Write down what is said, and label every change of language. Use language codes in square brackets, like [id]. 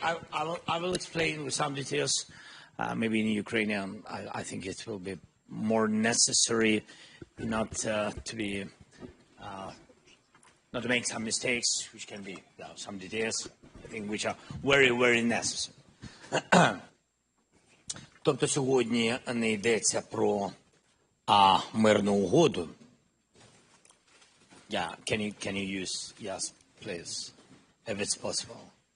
[en] I will explain with some details. Maybe in Ukrainian, I think it will be more necessary not to make some mistakes, which can be some details, I think, which are very, very necessary. [uk] Тобто сьогодні не йдеться про мирну угоду. [en] Yeah, can you use yes, please, if it's possible.